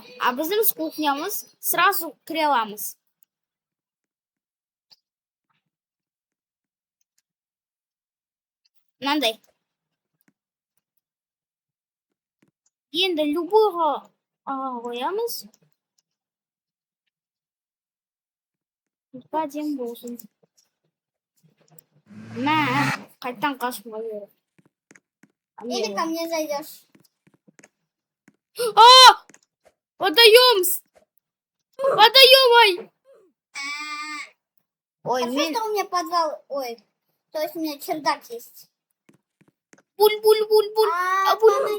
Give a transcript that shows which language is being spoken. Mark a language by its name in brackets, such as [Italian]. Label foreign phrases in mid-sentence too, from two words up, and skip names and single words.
[Kazakh] А біздің с кухнямыз сразу кіре аламыз. Мынандай. Енді любойға қоямыз. [Russian] Господин Босс. На, [Kazakh] қайттан қашып қойды. [Russian] Или ко мне зайдешь. А! Водоем! Водоем, ай! Ой, Хорошо, [Kazakh] мен... [Russian] что у меня подвал. Ой, то есть у меня чердак есть. Буль-буль-буль-буль. Буль-буль.